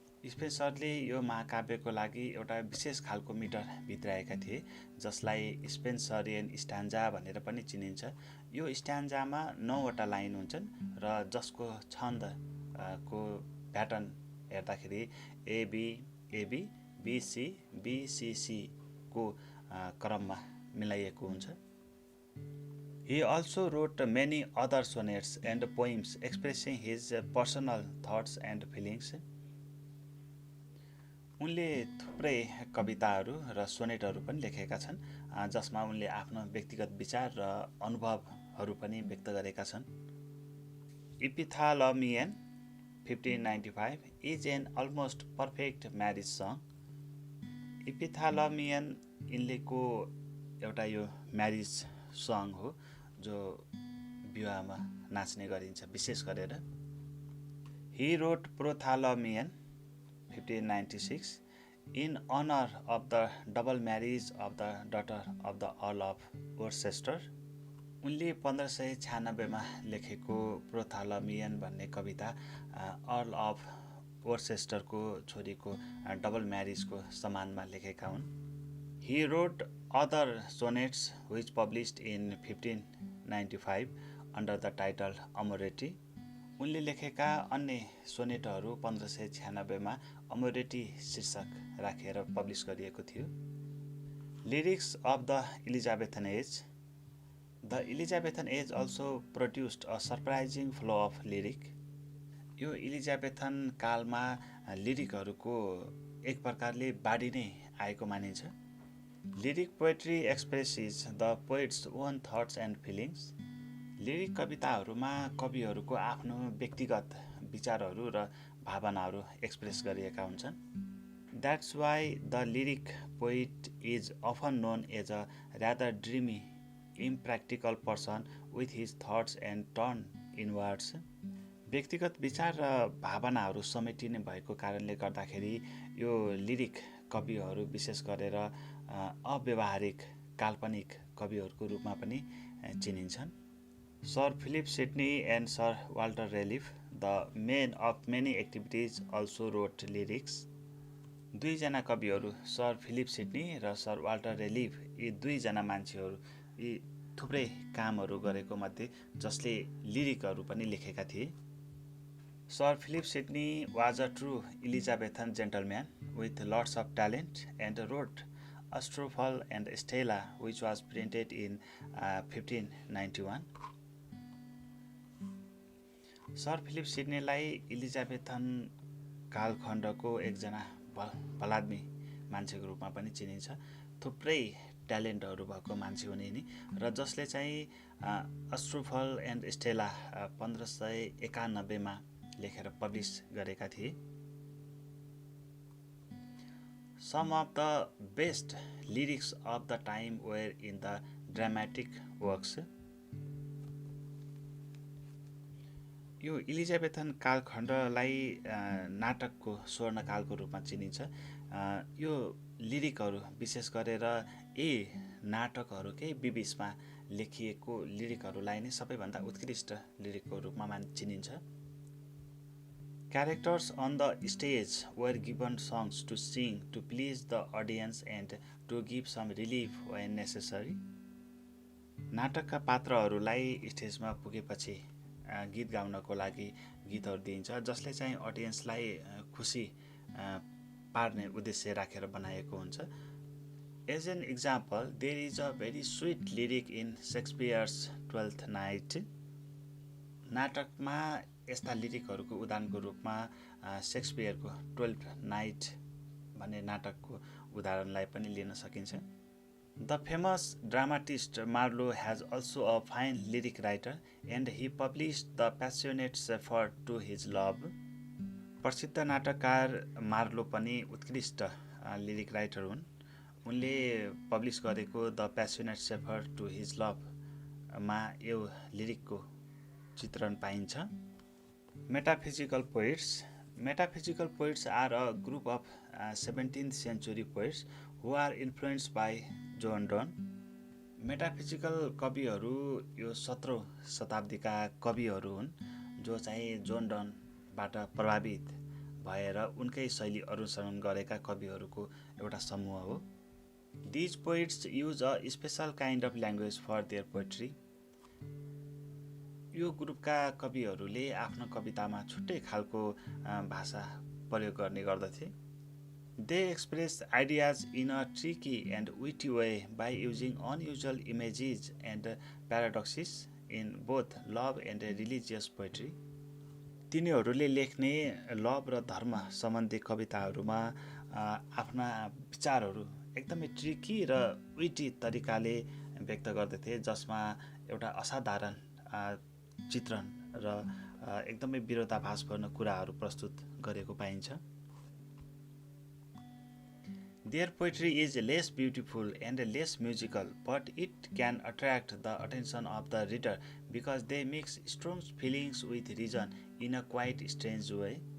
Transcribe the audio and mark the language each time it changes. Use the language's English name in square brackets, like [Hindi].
[Nepali] स्पेन्सरले यो महाकाव्यको लागि एउटा विशेष खालको मिटर भित्राएका थिए जसलाई स्पेन्सरियन स्ट्यान्जा भनेर पनि चिनिन्छ। यो स्ट्यान्जामा 9वटा लाइन हुन्छन् र जसको छन्दको प्याटर्न हेर्दाखेरि एबी एबी बिसी बिसिसी को क्रममा मिलाइएको हुन्छ। [English] He also wrote many other sonnets and poems expressing his personal thoughts and feelings. [Nepali] उनले थुप्रै कविताहरू र सोनेटहरू पनि लेखेका छन् जसमा उनले आफ्नो व्यक्तिगत विचार र अनुभवहरू पनि व्यक्त गरेका छन्। [English] Epithalamion 1595 is an almost perfect marriage song. [Nepali] एपिथालमियन यिनलेको एउटा यो म्यारिज सङ हो जो विवाहमा नाच्ने गरिन्छ विशेष गरेर। [English] He wrote Prothalamion 1596 in honor of the double marriage of the daughter of the Earl of Worcester। [Nepali] उनले 1596मा लेखेको प्रोथालमियन भन्ने कविता अर्ल अफ वर्सेस्टरको छोरीको डबल म्यारिजको सम्मानमा लेखेका हुन्। [English] He wrote other sonnets which published in 1595 under the title Amoreti। [Nepali] उनले लेखेका अन्य सोनेटहरू 1596मा अमोरेटी शीर्षक राखेर पब्लिस गरिएको थियो। [English] Lyrics of the Elizabethan age. The Elizabethan age also produced a surprising flow of lyric. [Nepali] यो इलिजाबेथन कालमा लिरिकहरूको एक प्रकारले बाढी नै आएको मानिन्छ। [English] Lyric poetry expresses the poet's own thoughts and feelings. [Nepali] Lyric कविताहरूमा कविहरूको आफ्नो व्यक्तिगत विचारहरू र भावनाहरू एक्सप्रेस गरिएका हुन्छन्। [English] That's why the lyric poet is often known as a rather dreamy impractical person with his thoughts and turn inwards. [Nepali] व्यक्तिगत विचार र भावनाहरू समेटिने भएको कारणले गर्दाखेरि यो लिरिक कविहरू विशेष गरेर अव्यावहारिक काल्पनिक कविहरूको रूपमा पनि चिनिन्छन्। [English] Sir Philip Sidney and sir Walter Raleigh the men of many activities also wrote lyrics. [Nepali] दुईजना कविहरू सर फिलिप सिडनी र सर वाल्टर रेलिफ, यी दुईजना मान्छेहरू यी थुप्रै कामहरू गरेको मध्ये जसले लिरिकहरू पनि लेखेका थिए। [English] Sir Philip Sidney was a true Elizabethan gentleman with lots of talent and wrote Astrophel and Stella which was printed in 1591। [Nepali] Sir Philip सिडनीलाई इलिजाबेथन कालखण्डको एकजना भलाद्मी मान्छेको रूपमा पनि चिनिन्छ। थुप्रै ट्यालेन्टहरू भएको मान्छे हुने नि, र जसले चाहिँ अश्रुफल एन्ड स्टेला 1591मा लेखेर पब्लिस गरेका थिए। [English] Some of the best lyrics of the time were in the dramatic works. [Nepali] यो इलिजाबेथन कालखण्डलाई नाटकको स्वर्णकालको रूपमा चिनिन्छ। यो लिरिकहरू विशेष गरेर यी नाटकहरूकै बिबिचमा लेखिएको लिरिकहरूलाई नै सबैभन्दा उत्कृष्ट लिरिकको रूपमा चिनिन्छ। [English] Characters on the stage were given songs to sing to please the audience and to give some relief when necessary. [Nepali] नाटकका पात्रहरूलाई स्टेजमा पुगेपछि गीत गाउनको लागि गीतहरू दिइन्छ, जसले चाहिँ अडियन्सलाई खुसी पार्ने उद्देश्य राखेर बनाएको हुन्छ। [English] As an example, there is a very sweet lyric in Shakespeare's Twelfth Night. [Nepali] नाटकमा यस्ता लिरिकहरूको उदाहरणको रूपमा शेक्सपियरको 12th नाइट भन्ने नाटकको उदाहरणलाई पनि लिन सकिन्छ। [English] The famous dramatist Marlowe has also a fine lyric writer and he published the passionate shepherd to his love. [Nepali] प्रसिद्ध नाटककार मार्लो पनि उत्कृष्ट लिरिक राइटर हुन्। उनले पब्लिस गरेको द प्यासनेट शेफर्ड टु हिज लभमा यो लिरिकको चित्रण पाइन्छ। [English] Metaphysical poets. Metaphysical poets are a group of 17th century poets who are influenced by John Donne. [Nepali] Metaphysical कविहरू यो 17औं शताब्दीका कविहरू हुन् जो चाहिँ जोन डनबाट प्रभावित भएर उनकै शैली अनुसरण गरेका कविहरूको एउटा समूह हो। [English] These poets use a special kind of language for their poetry. [Nepali] यो ग्रुपका कविहरूले आफ्नो कवितामा छुट्टै खालको भाषा प्रयोग गर्ने गर्दथे। [English] They express ideas in a tricky and witty way by using unusual images and paradoxes in both love and religious poetry. [Nepali] तिनीहरूले लेख्ने लभ र धर्म सम्बन्धी कविताहरूमा आफ्ना विचारहरू एकदमै ट्रिकी र विटी तरिकाले व्यक्त गर्दथे, जसमा एउटा असाधारण चित्रण र एकदमै विरोधाभासपूर्ण कुराहरू प्रस्तुत गरेको पाइन्छ। [English] Their poetry is less beautiful and less musical, but it can attract the attention of the reader because they mix strong feelings with reason in a quite strange way.